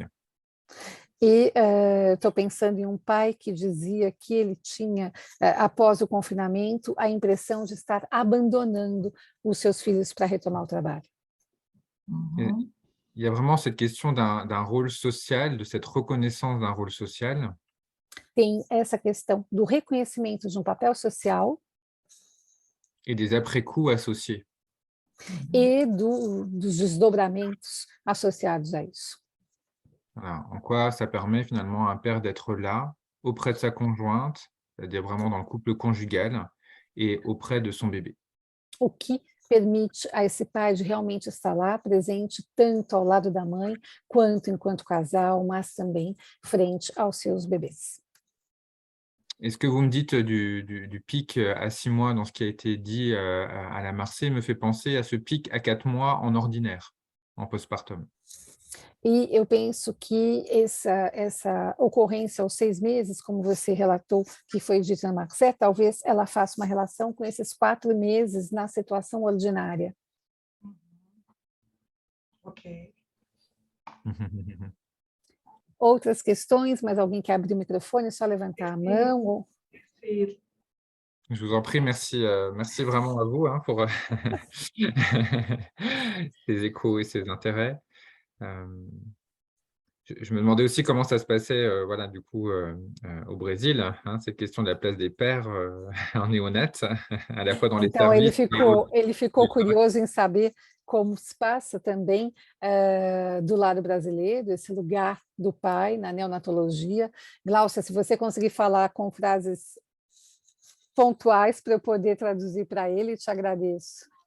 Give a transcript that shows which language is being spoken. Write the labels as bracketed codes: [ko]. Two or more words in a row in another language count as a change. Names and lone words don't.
[pt] E estou pensando em pai que dizia que ele tinha, após o confinamento, a impressão de estar abandonando os seus filhos para retomar o trabalho. Uhum. [fr] Il y a vraiment cette question d'un rôle social, de cette reconnaissance d'un rôle social. [pt] Tem essa questão do reconhecimento de um papel social [fr] Et des après-coups associés. [pt] e dos desdobramentos associados a isso. [fr] Voilà. En quoi ça permet finalement à un père d'être là, auprès de sa conjointe, c'est-à-dire vraiment dans le couple conjugal, et auprès de son bébé. [pt] O que permite a esse pai de realmente estar lá, presente, tanto ao lado da mãe, quanto enquanto casal, mas também frente aos seus bebês. [fr] Et ce que vous me dites du pic à 6 mois dans ce qui a été dit à la Marseille me fait penser à ce pic à 4 mois en ordinaire, en postpartum. [pt] E eu penso que essa ocorrência aos 6 meses, como você relatou, que foi dito na Marcet, talvez ela faça uma relação com esses 4 meses na situação ordinária. Ok. Outras questões, mas alguém quer abrir o microfone, é só levantar a mão. Ou... Perfeito. [fr] Je vous en prie, merci, merci vraiment à vous hein, pour ces échos et ces intérêts. Je me demandais aussi comment ça se passait voilà, du coup, au Brésil, hein, cette question de la place des pères en néonate, à la fois dans les [pt] Então, [fr] services. [pt] ele ficou curioso em saber como se passa também do lado brasileiro, esse lugar do pai na neonatologia. Gláucia, se você conseguir falar com frases pontuais para eu poder traduzir para ele, te agradeço.